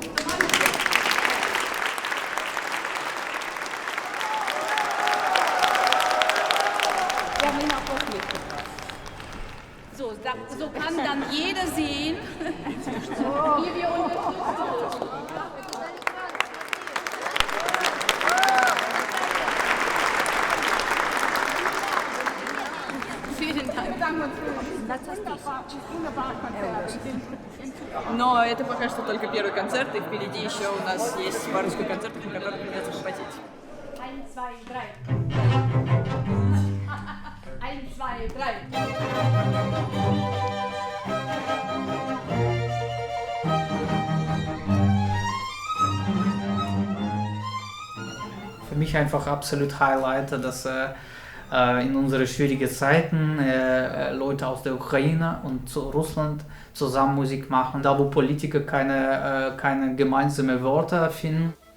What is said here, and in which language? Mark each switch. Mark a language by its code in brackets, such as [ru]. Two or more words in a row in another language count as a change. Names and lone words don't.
[de] So kann dann jeder sehen, wie wir unterstützen. Vielen Dank. [ru] Но это пока что только первый концерт, и впереди еще у нас есть парочку концертов, на которых придется попотеть. 1, 2, 3. 1, 2, 3. [de] Für mich einfach absolut Highlight, dass in unsere schwierigen Zeiten Leute aus der Ukraine und Russland zusammen Musik machen, da wo Politiker keine gemeinsamen Wörter finden.